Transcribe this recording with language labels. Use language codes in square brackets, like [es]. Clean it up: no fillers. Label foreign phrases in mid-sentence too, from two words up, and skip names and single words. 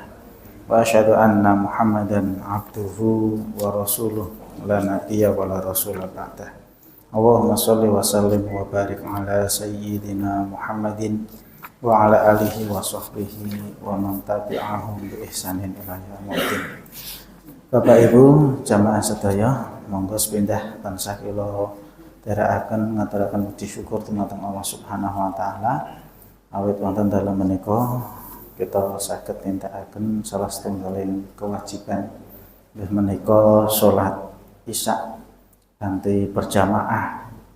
[ar] وأشهد أن محمدا عبده ورسوله لا نبي ولا رسول بعده. اللهم صل وسلم وبارك على سيدنا محمد وعلى آله وصحبه ومن تبعهم بإحسان إلى يوم. [jv] Bapak Ibu jamaah sedaya, monggo sepindah tansah kula dherekaken ngaturaken puji syukur dumateng Allah [ar] سبحانه وتعالى [jv] awit wonten dalem menika kita saged nindakaken salah setunggaling kewajiban inggih menika salat Isya kanthi berjamaah.